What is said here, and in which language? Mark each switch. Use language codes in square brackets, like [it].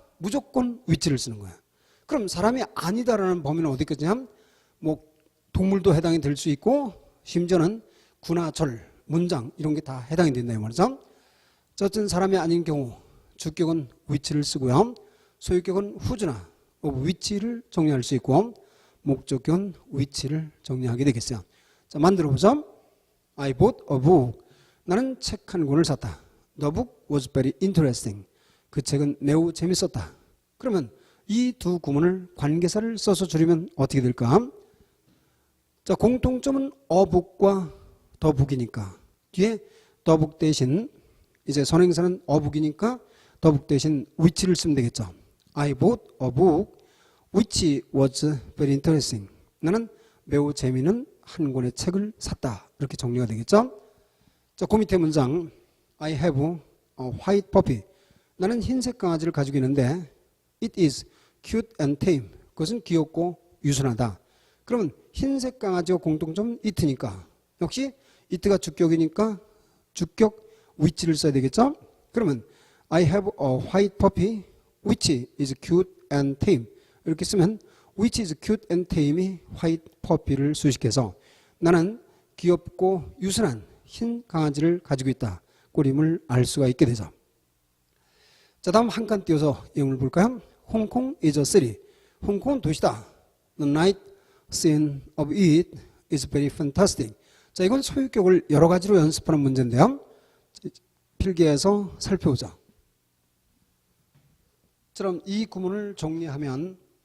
[ko] 무조건 which를 쓰는 거야. 그럼 사람이 아니다라는 범위는 어디까지냐면 뭐 동물도 해당이 될 수 있고 심지어는 구나 절, 문장 이런 게 다 해당이 된다 이 말이죠. 어쨌든 사람이 아닌 경우 주격은 which를 쓰고요. 소유격은 who나 which를 정리할 수 있고 목적격은 which를 정리하게 되겠어요. 자, 만들어 보죠. [en] I bought a book. [ko] 나는 책 한 권을 샀다. [en] The book was very interesting. [ko] 그 책은 매우 재밌었다. 그러면 이 두 구문을 관계사를 써서 줄이면 어떻게 될까? 자, 공통점은 a book과 the book이니까 뒤에 the book 대신 이제 선행사는 a book이니까 the book 대신 which를 쓰면 되겠죠. [en] I bought a book which was very interesting. [ko] 나는 매우 재미있는 한 권의 책을 샀다. 이렇게 정리가 되겠죠. 자, 그 밑에 문장 [en] I have a white puppy. [ko] 나는 흰색 강아지를 가지고 있는데 [en] It is cute and tame. [ko] 그것은 귀엽고 유순하다. 그러면 흰색 강아지와 공통점은 it니까 역시 it가 주격이니까 주격 which를 써야 되겠죠. 그러면 [en] I have a white puppy which is cute and tame. [ko] 이렇게 쓰면 [en] which is cute and tame [ko] 이 white puppy를 수식해서 나는 귀엽고 유순한 흰 강아지를 가지고 있다. 꼴임을 알 수가 있게 되죠. 자, 다음 한 칸 띄워서 예문을 볼까요? [en] 홍콩 is a city. [ko] 홍콩은 도시다. [en] The night scene of it is very fantastic. [ko] 자, 이건 소유격을 여러 가지로 연습하는 문제인데요. 필기해서 살펴보자. 처럼 이 구문을 정리하면